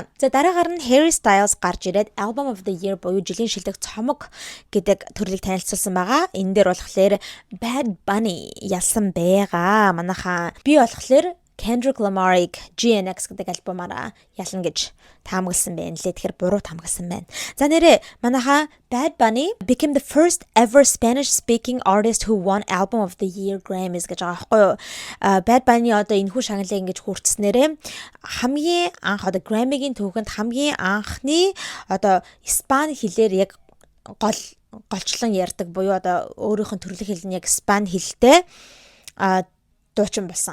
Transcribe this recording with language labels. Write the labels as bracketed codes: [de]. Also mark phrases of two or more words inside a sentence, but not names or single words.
[mn] За дараагаар нь Harry Styles гарч ирээд Album of the Year буюу жилийн шилдэг цомог гэдэг төрлийг танилцуулсан байгаа. Энэ дээр болохоор Bad Bunny ялсан байгаа. Манайхаа би болохоор Kendrick Lamar-ыг GNX гэдэг альбомаараа ялна гэж таамагласан байна лээ. Тэгэхээр буруу таамагласан байна. За нэрээ манайха [en] Bad Bunny became the first ever Spanish-speaking artist who won Album of the Year Grammys [mn] гэж байгаа байхгүй юу? Bad Bunny одоо энэхүү шагналыг ингэж хүртснээрээ хамгийн анх одоо Grammy-гийн түүхэнд хамгийн анхны одоо Испани хэлээр яг голчлон ярьдаг буюу одоо өөрийнх нь төрөлх хэл нь яг Испани хэлтэй дуучин болсон.